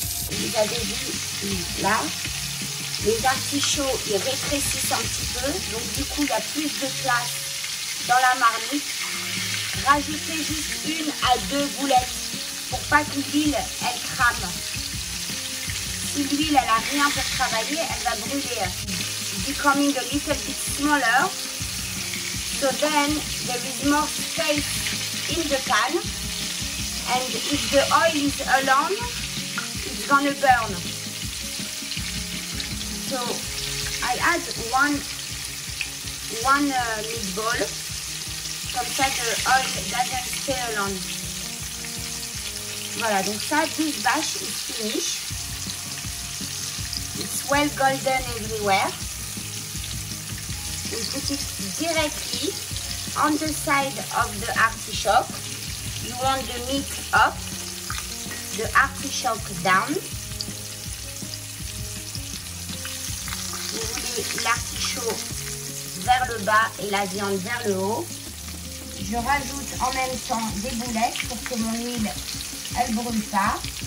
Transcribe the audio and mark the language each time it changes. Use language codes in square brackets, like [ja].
[fr] Vous avez vu là, les artichauts ils rétrécissent un petit peu, donc du coup il y a plus de place dans la marmite. Rajoutez juste 1 à 2 boulettes pour pas que l'huile elle crame. Si l'huile elle a rien pour travailler, elle va brûler. [en] Becoming a little bit smaller, so then there is more space in the pan and if the oil is alone, it's gonna burn. So I add one meatball, [fr] comme ça [en] the oil doesn't stay alone. [fr] Voilà, donc ça, [en] this batch is finished. It's well golden everywhere. We put it directly on the side of the artichoke. You want the meat up, the artichoke down. [fr] Vous voulez l'artichaut vers le bas et la viande vers le haut. Je rajoute en même temps des boulettes pour que mon huile elle brûle pas.